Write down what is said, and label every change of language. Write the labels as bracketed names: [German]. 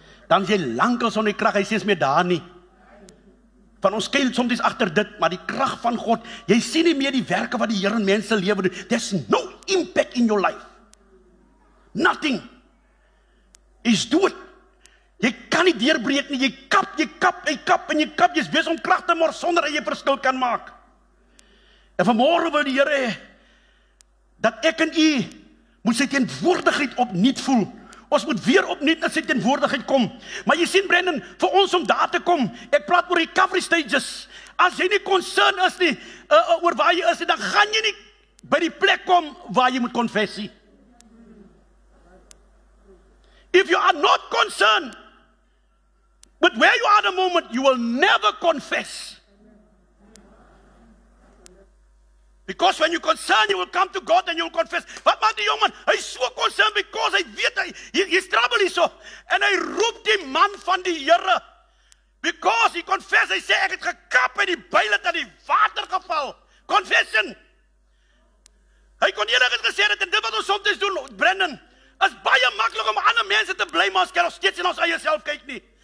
[Afrikaans] dan is jy lankal sonder die krag, hy sê is meer daar nie. Van ons skuil soms agter dit, maar die krag van God, jy sien nie meer die werke wat die Here in mense lewe doen. [English] There's no impact in your life. [Afrikaans] Nothing. Is dood. Jy kan nie deurbreek nie, jy kap, en jy kap, jy's besig om krag te mors sonder dat jy verskil kan maak. En vanmôre wil die Here hê dat ek en u moet sy teenwoordigheid opnuut voel. Ons moet weer opnuut na sy teenwoordigheid kom. Maar jy sien Brendan, vir ons om daar te kom, ek praat oor recovery stages. As jy nie concern is nie, oor waar jy is, dan gaan jy nie by die plek kom waar jy moet confessie. [English] If you are not concerned with where you are at the moment, you will never confess. Because when you concern, you will come to God and you will confess. [Afrikaans] Wat maak die jongen? Hy is so concerned because hy weet, hy's trouble hier so. En hy roep die man van die Here. [English] Because he confess, [Afrikaans] hy sê, ek het gekap en die byl het in die water geval. Confession. Hy kon eerlik gesê het, en dit wat ons soms doen, Brendan, is baie maklik om ander mense te bly, maar ons kan nog steeds in ons eie self kyk nie.